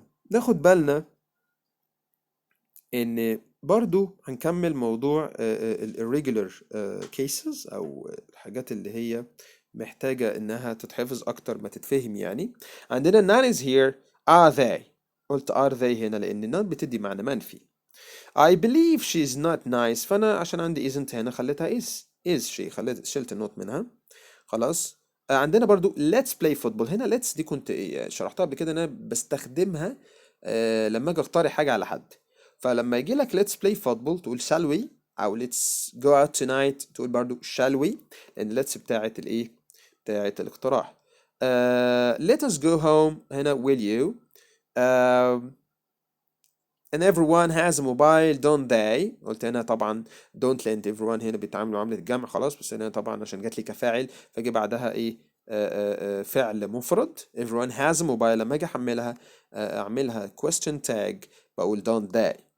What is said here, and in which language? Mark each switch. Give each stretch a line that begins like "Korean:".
Arabic: ناخد بالنا ان برضو هنكمل موضوع ال irregular cases او الحاجات اللي هي محتاجة انها تتحفظ اكتر ما تتفهم يعني.
English: عندنا none is here are they، قلت are they هنا لان none
Arabic: بتدي معنى منفي.
English: I believe she's not nice،
Arabic: فانا عشان عندي
English: isn't هنا خليتها is she،
Arabic: شلت النوت منها. خلاص عندنا برضو
English: let's play football،
Arabic: هنا let's دي كنت شرحتها قبل كده ان انا بستخدمها لما اجي اقترح حاجة على حد، فلما يجي لك let's play football تقول
English: shall we،
Arabic: او
English: let's go out tonight
Arabic: تقول برضو shall we، لان let's بتاعت الايه بتاعت الاقتراح.
English: let us go home هنا will you. and everyone has a mobile don't they،
Arabic: قلت هنا طبعا don't لان everyone هنا بيتعاملوا معاملة الجمع خلاص، بس هنا طبعا عشان جات لي كفاعل فجي بعدها ايه فعل مفرد
English: everyone has a mobile،
Arabic: لما اجي احملها اعملها question tag بقول
English: don't they.